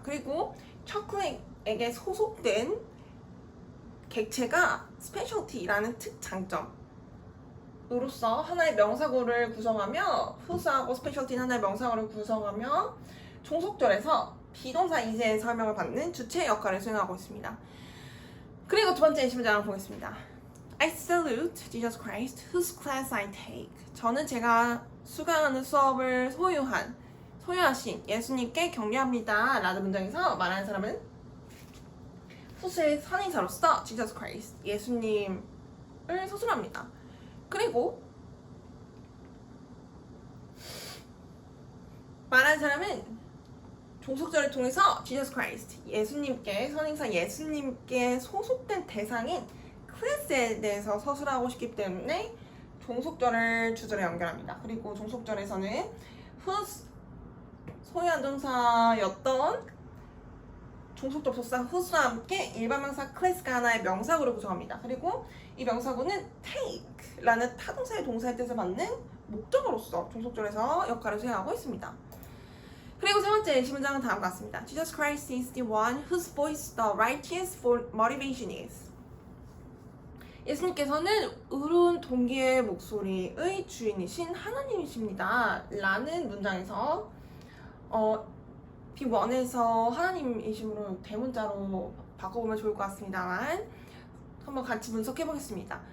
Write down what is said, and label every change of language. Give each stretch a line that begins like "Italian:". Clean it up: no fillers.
Korean: 그리고 chocolate에게 소속된 객체가 specialty라는 특장점으로서 하나의 명사구를 구성하며 whose하고 specialty는 하나의 명사구를 구성하며 종속절에서 비동사 이세의 설명을 받는 주체의 역할을 수행하고 있습니다. 그리고 두 번째 예시문장을 보겠습니다.
English: I salute Jesus Christ, whose class I take.
Korean: 저는 제가 수강하는 수업을 소유하신 예수님께 격려합니다. 라는 문장에서 말하는 사람은 whose의 선행사로서 Jesus Christ, 예수님을 서술합니다. 그리고 말하는 사람은 종속절을 통해서 Jesus Christ, 예수님께 선행사 예수님께 소속된 대상인 클래스에 대해서 서술하고 싶기 때문에 종속절을 주절에 연결합니다. 그리고 종속절에서는 whose 소유한 동사였던 종속 접속사 whose와 함께 일반 명사 class가 하나의 명사구를 구성합니다. 그리고 이 명사구는 take라는 타동사의 동사의 뜻을 받는 목적어로서 종속절에서 역할을 수행하고 있습니다. 그리고 세 번째 예시문장은 다음과 같습니다.
English: Jesus Christ is the one whose voice the righteous motivation is.
Korean: 예수님께서는 의로운 동기의 목소리의 주인이신 하나님이십니다. 라는 문장에서 B1에서 하나님이심으로 대문자로 바꿔보면 좋을 것 같습니다만 한번 같이 분석해 보겠습니다.